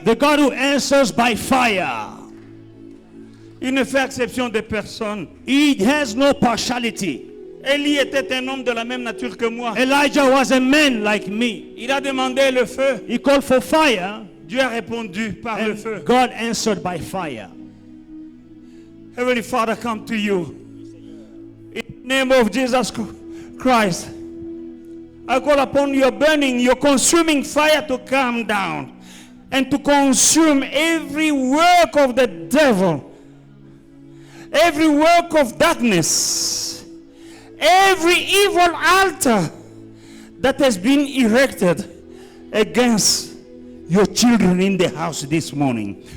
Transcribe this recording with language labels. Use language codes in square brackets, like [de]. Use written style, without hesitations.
[en] The God who answers by fire. [fr] Il ne fait exception de personne. [en] He has no partiality. [fr] Élie était un homme de la même nature que moi. [en] Elijah was a man like me. [fr] Il a demandé le feu. [en] He called for fire, [fr] Dieu a répondu par le feu. [en] and God answered by fire. Heavenly Father, come to you. In the name of Jesus Christ, I call upon your burning, your consuming fire to come down and to consume every work of the devil, every work of darkness, every evil altar that has been erected against your children in the house this morning.